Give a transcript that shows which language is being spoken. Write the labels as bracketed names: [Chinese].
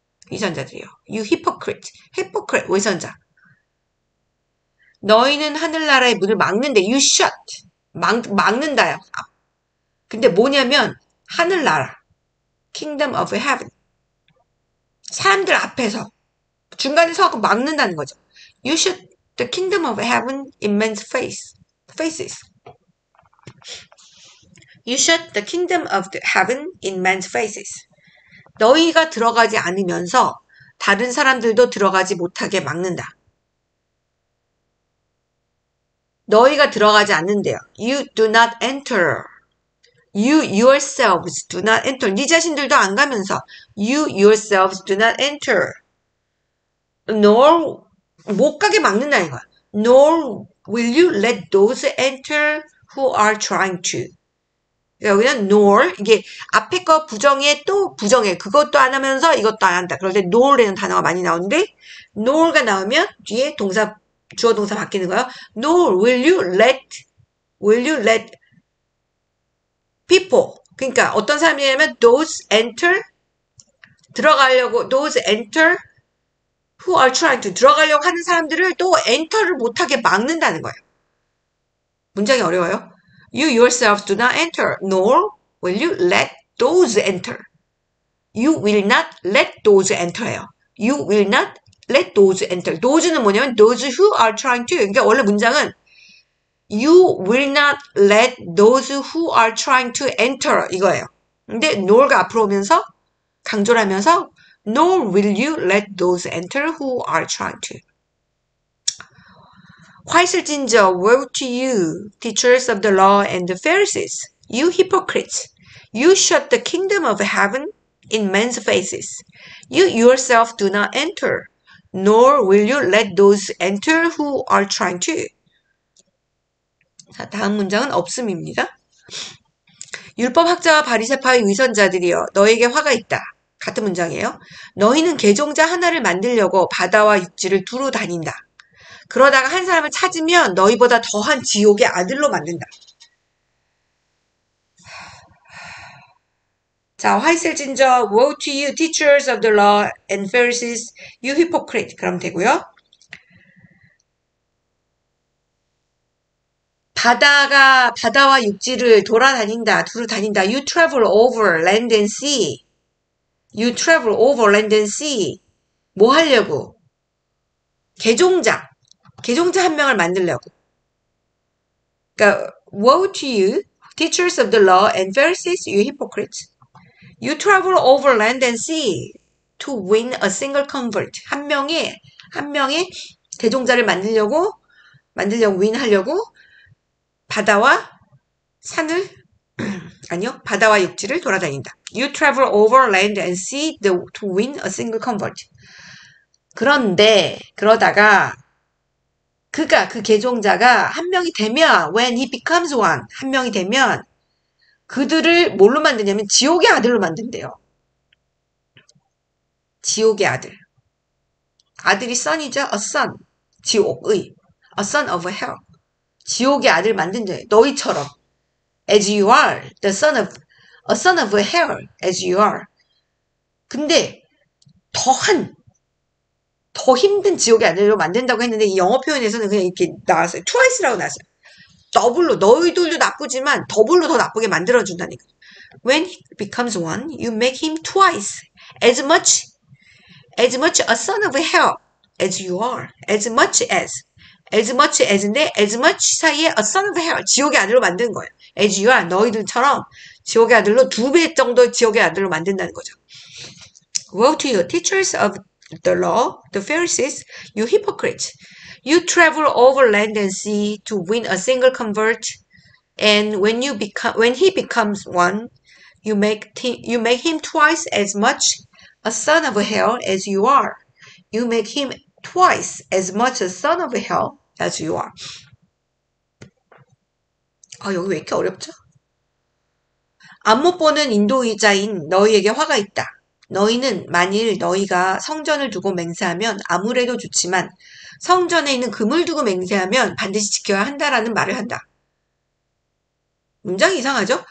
[Korean] 위선자들이요. [English] you hypocrite. [Korean] hypocrite, 위선자. 너희는 하늘나라의 문을 막는데 [English] you shut. [Korean] 막는다요. 근데 뭐냐면 하늘나라. [English] kingdom of heaven. [Korean] 사람들 앞에서 중간에 서고 막는다는 거죠. [English] You shut the kingdom of heaven in men's faces. You shut the kingdom of the heaven in men's faces. [Korean] 너희가 들어가지 않으면서 다른 사람들도 들어가지 못하게 막는다. 너희가 들어가지 않는데요. [English] You do not enter. You yourselves do not enter. [Korean] 네 자신들도 안 가면서 [English] You yourselves do not enter. [Korean] Nor 못 가게 막는다는 거야. [English] Nor will you let those enter who are trying to. [Korean] 그러니까 여기는 nor, 이게 앞에 거 부정해 또 부정해. 그것도 안 하면서 이것도 안 한다. 그럴 때 nor이라는 단어가 많이 나오는데 nor가 나오면 뒤에 동사, 주어 동사 바뀌는 거예요. [English] nor will you let people. [Korean] 그러니까 어떤 사람이냐면 those enter, 들어가려고, [English] those enter who are trying to, [Korean] 들어가려고 하는 사람들을 또 enter를 못하게 막는다는 거예요. 문장이 어려워요. [English] You yourself do not enter, nor will you let those enter. You will not let those enter예요. You will not let those enter. those는 뭐냐면 those who are trying to. [Korean] 그러니까 원래 문장은 [English] You will not let those who are trying to enter [Korean] 이거예요. 근데 nor가 앞으로 오면서 강조를 하면서 [English] Nor will you let those enter who are trying to. [Korean] 화이슬진저 [English] woe to you, teachers of the law and the Pharisees, you hypocrites! You shut the kingdom of heaven in men's faces. You yourself do not enter, nor will you let those enter who are trying to. [Korean] 자, 다음 문장은 없음입니다. 율법학자와 바리새파의 위선자들이여 너에게 화가 있다. 같은 문장이에요. 너희는 개종자 하나를 만들려고 바다와 육지를 두루 다닌다. 그러다가 한 사람을 찾으면 너희보다 더한 지옥의 아들로 만든다. 자, 화이슬진저 [English] woe to you teachers of the law and Pharisees, you hypocrite. [Korean] 그럼 되고요. 바다와 육지를 돌아다닌다, 두루 다닌다. [English] You travel over land and sea. You travel over land and sea. [Korean] 뭐 하려고? 개종자 한 명을 만들려고. 그러니까 [English] woe to you, teachers of the law and Pharisees, you hypocrites. You travel over land and sea to win a single convert. [Korean] 한 명의 개종자를 만들려고 윈하려고 바다와 산을 아니요, 바다와 육지를 돌아다닌다. [English] You travel over land and sea to win a single convert. [Korean] 그런데 그러다가 그 개종자가 한 명이 되면 [English] when he becomes one, [Korean] 한 명이 되면 그들을 뭘로 만드냐면 지옥의 아들로 만든대요. 지옥의 아들. 아들이 son이죠. [English] a son. [Korean] 지옥의. [English] a son of hell. [Korean] 지옥의 아들 만든대요. 너희처럼. [English] as you are. a son of hell. as you are. [Korean] 근데 더 힘든 지옥의 아들로 만든다고 했는데 이 영어 표현에서는 그냥 이렇게 나왔어요. twice라고 나왔어요. 더블로, 너희들도 나쁘지만 더블로 더 나쁘게 만들어준다니까. [English] When he becomes one, you make him twice as much a son of hell as you are. [Korean] as much as인데 as much 사이에 [English] a son of hell, [Korean] 지옥의 아들로 만드는 거예요. [English] as you are, [Korean] 너희들처럼 지옥의 아들로 2배 정도 지옥의 아들로 만든다는 거죠. [English] Woe to you, teachers of the law, the Pharisees, you hypocrites! You travel over land and sea to win a single convert, and when he becomes one, you make him twice as much a son of hell as you are. You make him twice as much a son of hell as you are. [Korean] 여기 왜 이렇게 어렵죠? 안 못 보는 인도의자인 너희에게 화가 있다. 너희는 만일 너희가 성전을 두고 맹세하면 아무래도 좋지만 성전에 있는 금을 두고 맹세하면 반드시 지켜야 한다라는 말을 한다. 문장이 이상하죠?